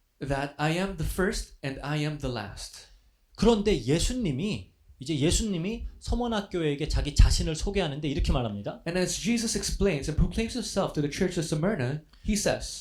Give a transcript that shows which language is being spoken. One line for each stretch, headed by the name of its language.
English: that I am the first and I am the last.
Korean: 그런데 예수님이 서머나교회에게 자기 자신을 소개하는데 이렇게 말합니다.
English: And as Jesus explains and proclaims Himself to the church of Smyrna, He says